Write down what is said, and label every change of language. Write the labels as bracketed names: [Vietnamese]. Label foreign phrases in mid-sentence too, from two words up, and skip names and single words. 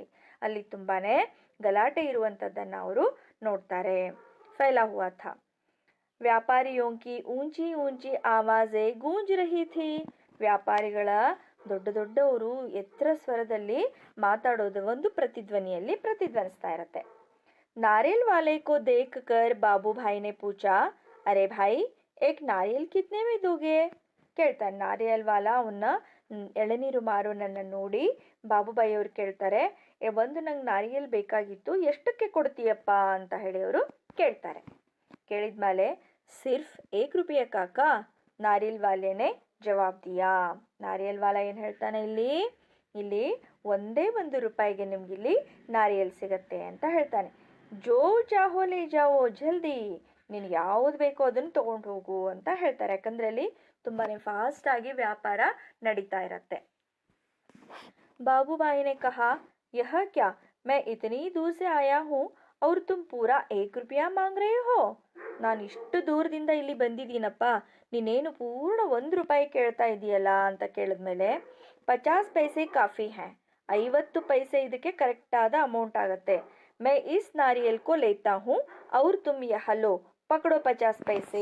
[Kannada] ಅಲ್ಲಿ ತುಂಬಾನೇ ಗಲಾಟೆ ಇರುವಂಥದ್ದನ್ನು ಅವರು ನೋಡ್ತಾರೆ. [Hindi] फैला हुआ था. व्यापारियों की ऊँची ऊँची आवाज़ें गूंज रही थी. [Kannada] ವ್ಯಾಪಾರಿಗಳ ದೊಡ್ಡವರು ಎತ್ತರ ಸ್ವರದಲ್ಲಿ ಮಾತಾಡೋದು ಒಂದು ಪ್ರತಿಧ್ವನಿಯಲ್ಲಿ ಪ್ರತಿಧ್ವನಿಸ್ತಾ ಇರುತ್ತೆ. [Hindi] नारियल वाले को देखकर बाबू भाई ने पूछा, अरे भाई, एक नारियल कितने में दोगे? [Kannada] ಕೇಳ್ತಾನೆ [Hindi] नारियल वाला [Kannada] ಅವನ್ನ ಎಳನೀರು ಮಾರೋನನ್ನ ನೋಡಿ ಬಾಬುಬಾಯಿ ಅವ್ರು ಕೇಳ್ತಾರೆ, ಒಂದು ನಂಗೆ ನಾರಿಯಲ್ ಬೇಕಾಗಿತ್ತು, ಎಷ್ಟಕ್ಕೆ ಕೊಡ್ತೀಯಪ್ಪ ಅಂತ ಹೇಳಿ ಅವರು ಕೇಳ್ತಾರೆ. [Hindi] ಕೇಳಿದ್ಮೇಲೆ सिर्फ एक रुपया काका, नारियल वाले ने जवाब दिया. नारियल वाला [Kannada] ಏನು ಹೇಳ್ತಾನೆ, ಇಲ್ಲಿ ಇಲ್ಲಿ ಒಂದೇ 1 ರೂಪಾಯಿಗೆ ನಿಮ್ಗಿಲ್ಲಿ ನಾರಿಯಲ್ ಸಿಗತ್ತೆ ಅಂತ ಹೇಳ್ತಾನೆ. [Hindi] जो चाहो ले जाओ जल्दी, [Kannada] ನೀನು ಯಾವ್ದು ಬೇಕೋ ಅದನ್ನು ತಗೊಂಡು ಹೋಗು ಅಂತ ಹೇಳ್ತಾರೆ. ಯಾಕಂದ್ರೆ ಅಲ್ಲಿ ತುಂಬಾನೇ ಫಾಸ್ಟ್ ಆಗಿ ವ್ಯಾಪಾರ ನಡೀತಾ ಇರತ್ತೆ. [Hindi] बाबूबाई ने कहा, यह क्या, मैं इतनी दूर से आया हूँ और तुम पूरा 1 रुपया मांग रहे हो? [Kannada] ನಾನು ಇಷ್ಟು ದೂರದಿಂದ ಇಲ್ಲಿ ಬಂದಿದ್ದೀನಪ್ಪ, ನೀನೇನು ಪೂರ್ಣ 1 ರೂಪಾಯಿ ಕೇಳ್ತಾ ಇದೆಯಲ್ಲ ಅಂತ ಕೇಳಿದ್ಮೇಲೆ, [Hindi] 50 पैसे काफ़ी है, [Kannada] 50 ಪೈಸೆ ಇದಕ್ಕೆ ಕರೆಕ್ಟಾದ ಅಮೌಂಟ್ ಆಗುತ್ತೆ. [Hindi] मैं इस नारियल को लेता हूँ और तुम यह लो पकड़ो 50 पैसे.